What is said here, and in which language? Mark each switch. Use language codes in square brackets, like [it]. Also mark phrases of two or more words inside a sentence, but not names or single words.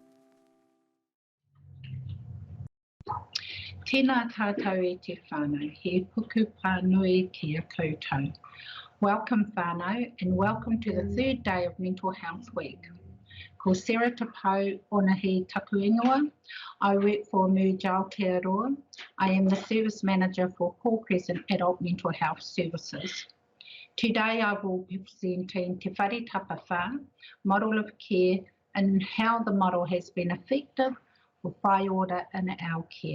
[mi] Tēnā tātou e te whānau, he puku pānui ki a koutou. [en] Welcome whānau, and welcome to the third day of Mental Health Week. [mi] Ko Sarah Te Pau ona he taku ingoa. [en] I work for Merge Aotearoa. I am the Service Manager for Paul Crescent Adult Mental Health Services. Today I will be presenting Te Whare Tapawhā, model of care, and how the model has been effective for whaiora in our care.